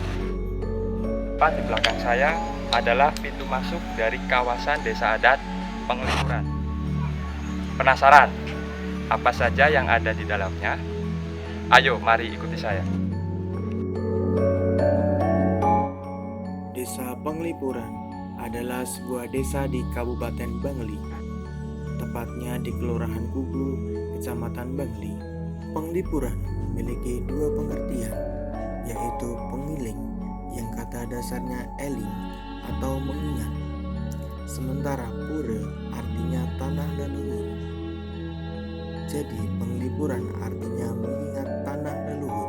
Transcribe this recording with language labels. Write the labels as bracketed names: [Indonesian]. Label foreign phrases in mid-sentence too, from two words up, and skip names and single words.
[Indonesian] Tepat di belakang saya adalah pintu masuk dari kawasan Desa Adat Penglipuran. Penasaran apa saja yang ada di dalamnya? Ayo, mari ikuti saya. Desa Penglipuran adalah sebuah desa di Kabupaten Bangli, tepatnya di Kelurahan Kubu, Kecamatan Bangli. Penglipuran memiliki dua pengertian, yaitu pengiling, yang kata dasarnya eling atau mengingat, sementara pura artinya tanah leluhur. Jadi penglipuran artinya mengingat tanah leluhur.